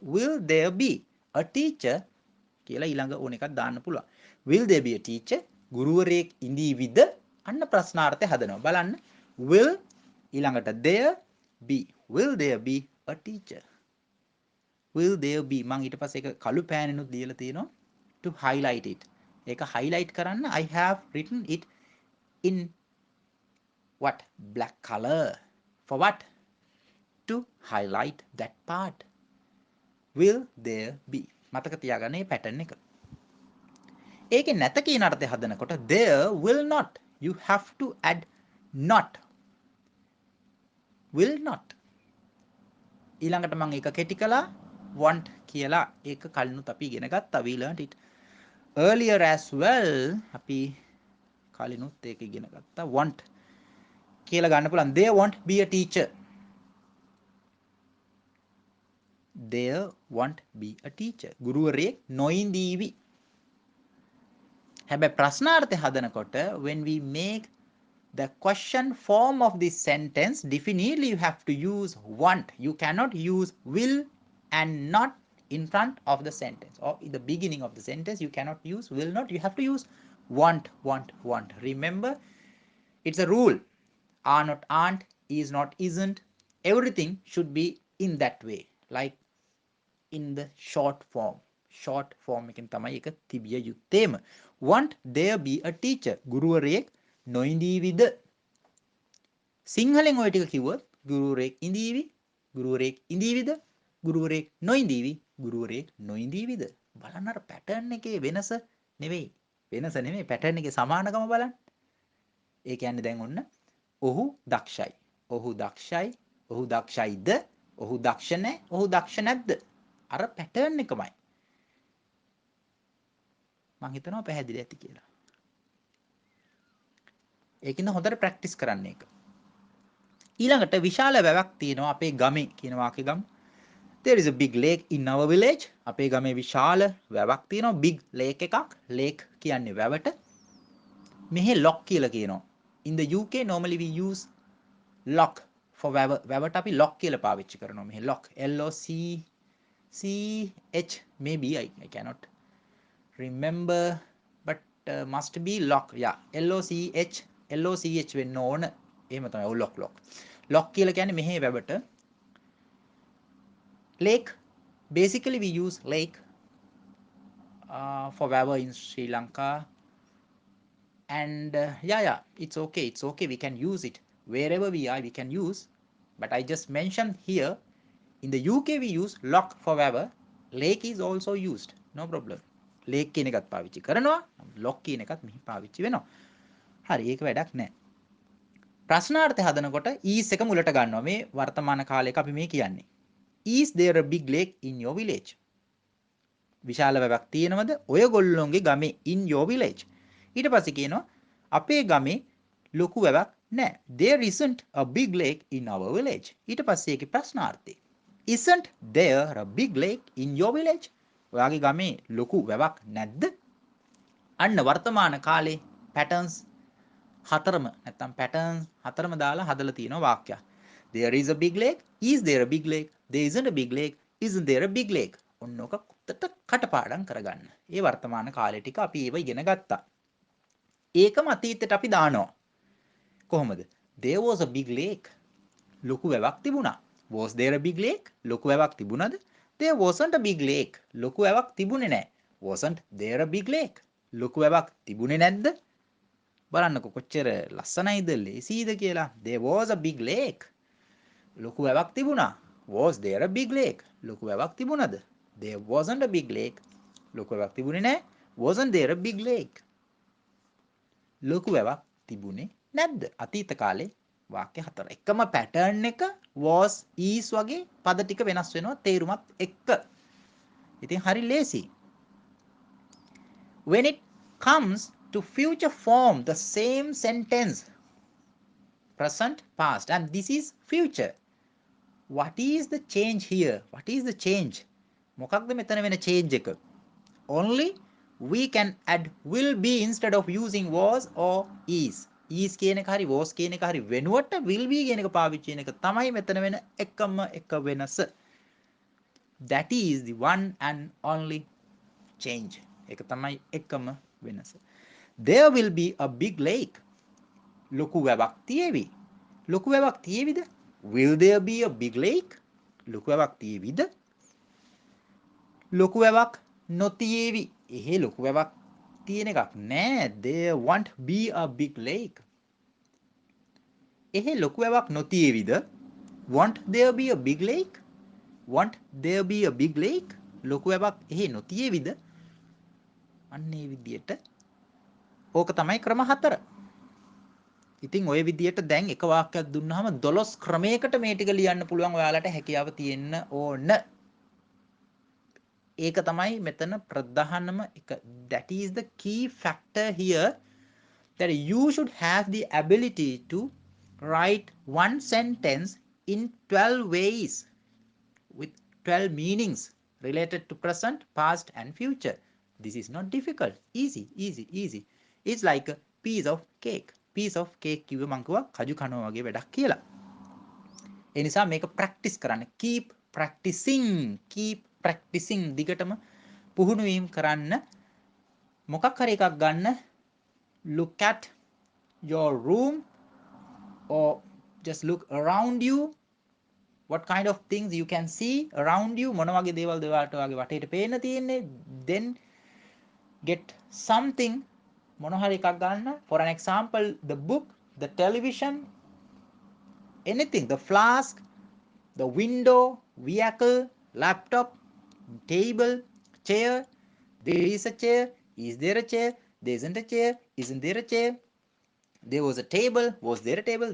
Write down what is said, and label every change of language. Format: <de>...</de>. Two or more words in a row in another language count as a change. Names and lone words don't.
<en>will there be a teacher</en> <si>කියලා ඊළඟ ඕන එකක් දාන්න පුළුවන්.</si> <en>will there be a teacher</en> <si>ගුරුවරයෙක් ඉඳීවිද අන්න ප්‍රශ්නාර්ථය හදනවා.</si> <en>බලන්න will ඊළඟට there be will there be a teacher will there be</en> <si>මම ඊට පස්සේ ඒක කළු පෑනෙනුත් දීලා තියෙනවා</si> <en>to highlight it.</en> <si>ඒක highlight කරන්න</si> <en>I have written it in what black color for what to highlight that part. will there be</en> <si>මතක තියාගන්න මේ pattern එක. ඒකේ නැත කියන අර්ථය හදනකොට</si> <en>there will not you have to add not will not</en> <si>ඊළඟට මම ඒක කෙටි කළා want කියලා ඒක කලිනුත් අපි ඉගෙන ගත්තා</si> <en>we learned it earlier as well</en> <si>අපි කලිනුත් ඒක ඉගෙන ගත්තා want කියලා ගන්න පුළුවන්</si> <en>there won't be a teacher there won't be a teacher</en> <si>ගුරුවරයෙක් නොඉඳීවි. හැබැයි ප්‍රශ්නාර්ථය හදනකොට</si> <en>when we make the question form of this sentence definitely you have to use want. You cannot use will and not in front of the sentence or in the beginning of the sentence you cannot use will not. You have to use want. Remember it's a rule. Are not aren't, is not isn't. Everything should be in that way like in the short form</en> <si>එකෙන් තමයි ඒක තිබිය යුත්තේම.</si> <en>want there be a teacher</en> <si>ගුරුවරයෙක් නොඉඳීවිද. සිංහලෙන් ඔය ටික කිව්වොත් ගුරුවරයෙක් ඉඳීවි ගුරුවරයෙක් ඉඳීවිද ගුරුවරයෙක් නොඉඳීවි ගුරුවරයෙක් නොඉඳීවිද. බලන්න අර පැටර්න් එකේ වෙනස නෙමෙයි පැටර්න් එකේ සමානකම බලන්න. ඒ කියන්නේ දැන් ඔන්න ඔහු දක්ෂයි ඔහු දක්ෂයිද ඔහු දක්ෂ නැහැ ඔහු දක්ෂ නැද්ද අර පැටර්න් එකමයි. මම හිතනවා පැහැදිලි ඇති කියලා. ඒකින්ද හොඳට ප්‍රැක්ටිස් කරන්න ඒක. ඊළඟට විශාල වැවක් තියෙනවා අපේ ගමේ කියන වාක්‍ය ගමු.</si> <en>There is a big lake in our village.</en> <si>අපේ ගමේ විශාල වැවක් තියෙනවා</si> <en>big lake</en> <si>එකක්. lake කියන්නේ වැවට. මෙහි lock කියලා කියනවා.</si> <en>In the UK normally we use lock for වැව.</en> <si>වැවට අපි lock කියලා පාවිච්චි කරනවා.</si> <en>මෙහි lock LOCCH maybe I cannot remember but must be lock.</en> <si>yeah LOCH වෙන්න ඕන. එහෙම තමයි. ඔව් lock කියලා කියන්නේ මෙහි වැවට.</si> <en>lake basically we use lake for වැව in Sri Lanka and it's okay we can use it wherever we are we can use but I just mentioned here in the UK we use lock for වැව. lake is also used no problem.</en> <si>lake කියන එකත් පාවිච්චි කරනවා lock කියන එකත් මෙහි පාවිච්චි වෙනවා. හරි ඒක වැඩක් නැහැ. ප්‍රශ්නාර්ථය හදනකොට is එක මුලට ගන්නවා. මේ වර්තමාන කාලයක අපි මේ කියන්නේ</si> <en>is there a big lake in your village?</en> <si>විශාල වැවක් තියෙනවද ඔයගොල්ලෝගේ ගමේ</si> <en>in your village?</en> <si>ඊට පස්සේ කියනවා අපේ ගමේ ලොකු වැවක් නැහැ.</si> <en>There isn't a big lake in our village.</en> <si>ඊට පස්සේ ඒකේ ප්‍රශ්නාර්ථය</si> <en>isn't there a big lake in your village?</en> <si>ඔයාගේ ගමේ ලොකු වැවක් නැද්ද? අන්න වර්තමාන කාලේ patterns හතරම දාලා හදලා තියෙනවා වාක්‍යයක්.</si> <en>There is a big lake. Is there a big lake? There isn't a big lake. Isn't there a big lake?</en> <si>ඔන්න ඔක කටපාඩම් කරගන්න. ඒ වර්තමාන කාලේ ටික අපි ඒව ඉගෙන ගත්තා. ඒකම අතීතයට අපි දානවා. කොහොමද?</si> <en>There was a big lake</en> <si>ලොකු වැවක් තිබුණා.</si> <en>Was there a big lake?</en> <si>ලොකු වැවක් තිබුණාද?</si> <en>There wasn't a big lake.</en> <si>ලොකු වැවක් තිබුණේ නැහැ.</si> <en>Wasn't there a big lake?</en> <si>ලොකු වැවක් තිබුණේ නැද්ද? බලන්නකො කොච්චර ලස්සනයිද ලේසියිද කියලා.</si> <en>There was a big lake.</en> <si>ලොකු වැවක් තිබුණා.</si> <en>Was there a big lake?</en> <si>ලොකු වැවක් තිබුණාද?</si> <en>There wasn't a big lake.</en> <si>ලොකු වැවක් තිබුණේ නැහැ.</si> <en>Wasn't there a big lake?</en> <si>ලොකු වැවක් තිබුණේ නැද්ද? අතීත කාලේ වාක්‍ය හතර. එකම පැටර්න් එක</si> <en>was is</en> <si>වගේ පද ටික වෙනස් වෙනවා තේරුමත් එක්ක. ඉතින් හරි ලේසි.</si> <en>When it comes to future form the same sentence present past and this is future. What is the change here? What is the change?</en> <si>මොකක්ද මෙතන වෙන change එක?</si> <en>Only we can add will be instead of using was or is.</en> <si>Is කියන එක හරි was කියන එක හරි වෙනුවට</si> <en>will be</en> <si>කියන එක පාවිච්චි කරන එක තමයි මෙතන වෙන එකම එක වෙනස.</si> <en>That is the one and only change.</en> <si>ඒක තමයි එකම වෙනස.</si> <en>There will be a big lake.</en> <si>ලොකු වැවක් තියේවි. ලොකු වැවක් තියේවිද?</si> <en>Will there be a big lake?</en> <si>ලොකු වැවක් තියේවිද? ලොකු වැවක් නොතියේවි. එහෙ ලොකු වැවක් තියෙන එකක් නෑ.</si> <en>There won't be a big lake.</en> <si>එහෙ ලොකු වැවක් නොතියේවිද?</si> <en>Won't there be a big lake? Won't there be a big lake?</en> <si>ලොකු වැවක් එහෙ නොතියේවිද? අන්න ඒ විදියට ඕක තමයි ක්‍රම 4. ඉතින් ওই විදියට දැන් එක වාක්‍යයක් දුන්නාම 12 ක්‍රමයකට මේ ටික ලියන්න පුළුවන් ඔයාලට හැකියාව තියෙන්න ඕන. ඒක තමයි මෙතන ප්‍රධානම එක.</si> <en>That is the key factor here, that you should have the ability to write one sentence in 12 ways with 12 meanings related to present, past and future. This is not difficult. Easy, easy, easy. It's like a piece of cake. Piece of cake</en> <si>කිව්ව මං කිව්වා කජු කනවා වගේ වැඩක් කියලා. ඒ නිසා මේක ප්‍රැක්ටිස් කරන්න.</si> <en>Keep practicing. Keep practicing.</en> <si>දිගටම පුහුණු වීම කරන්න. මොකක් හරි එකක් ගන්න.</si> <en>Look at your room or just look around you. What kind of things you can see around you?</en> <si>මොන වගේ දේවල් දෙවාට වගේ වටේට පේන්න තියෙන්නේ?</si> <en>Then get something.</en> <si>මොන හරි එකක් ගන්න.</si> <en>For an example, the book, the television, anything, the flask, the window, vehicle, laptop, table, chair. There is a chair. Is there a chair? There isn't a chair. Isn't there a chair? There was a table. Was there a table?</en>